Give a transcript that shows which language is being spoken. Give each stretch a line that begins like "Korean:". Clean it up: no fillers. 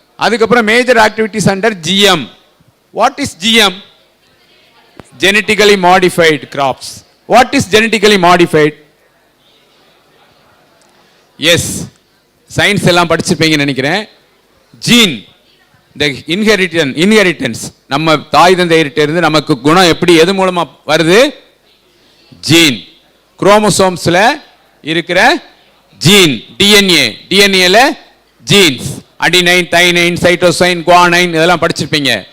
English: அதுக்கப்புறம் major activities under GM. What is GM? genetically modified crops. what is genetically modified?
Tamil: S, science எல்லாம் படிச்சிருப்பீங்கன்னு நினைக்கிறேன். Gene,
English: the inheritance,
Tamil: நம்ம தாய் தந்தையிட்ட இருந்து நமக்கு குணம் எப்படி எது மூலமா வருது? ஜீன். குரோமோசோம்ஸ்ல இருக்கிற gene, டிஎன்ஏல jeans, adenine, தைனைன், cytosine, guanine இதெல்லாம் படிச்சிருப்பீங்க.